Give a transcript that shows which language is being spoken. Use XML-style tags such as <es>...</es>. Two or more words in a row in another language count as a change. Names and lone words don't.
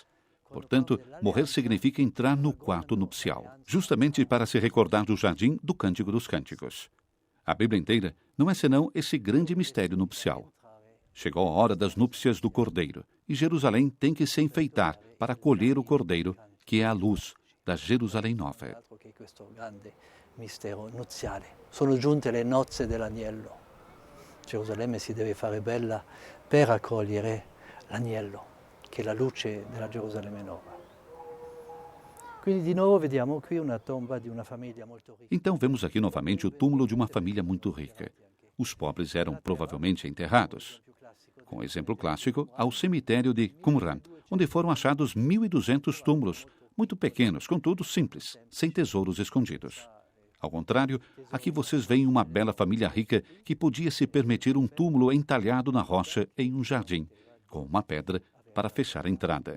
<pt>Portanto, morrer significa entrar no quarto nupcial, justamente para se recordar do jardim do Cântico dos Cânticos. A Bíblia inteira não é senão esse grande mistério nupcial. Chegou a hora das núpcias do Cordeiro, e Jerusalém tem que se enfeitar para acolher o Cordeiro, que é a luz da Jerusalém nova.</pt> <it>Sono giunte le nozze dell'agnello. Gerusalemme si deve fare bella per accogliere l'agnello, che è la luce della Gerusalemme nova. Quindi di nuovo vediamo qui una tomba di una famiglia molto ricca.</it> <pt>Então vemos aqui novamente o túmulo de uma família muito rica. Os pobres eram provavelmente enterrados. Com exemplo clássico, ao cemitério de Qumran, onde foram achados 1.200 túmulos, muito pequenos, contudo simples, sem tesouros escondidos. Ao contrário, aqui vocês veem uma bela família rica que podia se permitir um túmulo entalhado na rocha em um jardim, com uma pedra para fechar a entrada.</pt>